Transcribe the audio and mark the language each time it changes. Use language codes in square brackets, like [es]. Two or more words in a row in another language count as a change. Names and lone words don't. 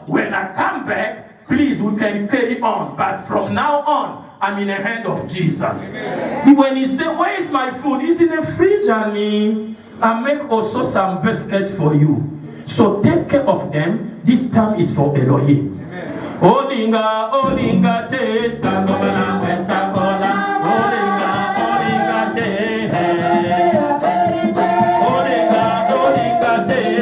[en] When I come back, please, we can carry on. But from now on, I'm in the hand of Jesus. Amen. When he said, where is my food? It's in the fridge, Annie. I make also some biscuits for you. So take care of them. This time is for Elohim. [ln] Olinga, olinga te, sangomana we sakola. Olinga, olinga te. Olinga, olinga te.